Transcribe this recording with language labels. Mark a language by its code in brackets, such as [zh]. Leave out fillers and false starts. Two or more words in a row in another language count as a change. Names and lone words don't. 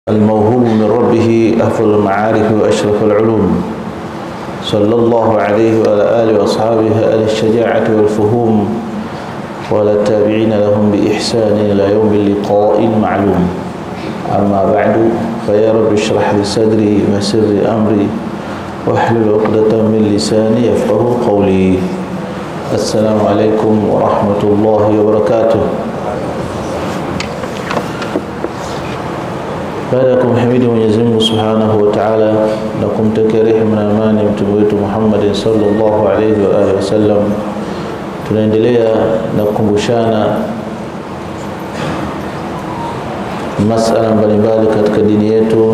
[ar] الموهوب من ربه أفضل المعارف وأشرف العلوم، صلى الله عليه وعلى آله وأصحابه أهل الشجاعة والفهوم وعلى التابعين لهم بإحسان إلى يوم اللقاء المعلوم. أما بعد، فيا رب اشرح لي صدري ويسر لي أمري واحلل عقدة من لساني يفقهوا قولي. السلام عليكم ورحمة الله وبركاته. [sw] Baada ya kumhimidi Mwenyezi Mungu [ar] سبحانه وتعالى [sw] na kumtakia rehema na amani mtume wetu Muhammad [ar] صلى الله عليه وعلى آله وسلم, [sw] tunaendelea na kukumbushana masala mbalimbali katika dini yetu.